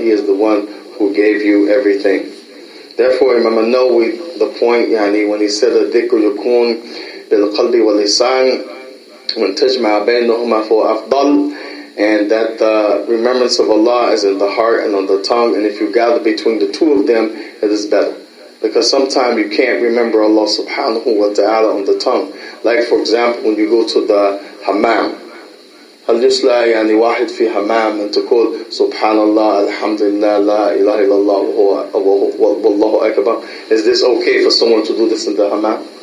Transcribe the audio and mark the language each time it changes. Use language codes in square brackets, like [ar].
[en] He is the one who gave you everything. Therefore, Imam al-Nawawi, the point, when he said [ar] الذكر يكون بالقلب واللسان وأن تجمع بينهما فهو أفضل, [en] and that the remembrance of Allah is in the heart and on the tongue, and if you gather between the two of them, it is better. Because sometimes you can't remember Allah subhanahu wa ta'ala on the tongue. Like for example, when you go to the hammam, [ar] هل يصلح يعني واحد في حمام أن تقول سبحان الله الحمد لله لا إله إلا الله والله أكبر? [en] Is this okay for someone to do this in the hammam?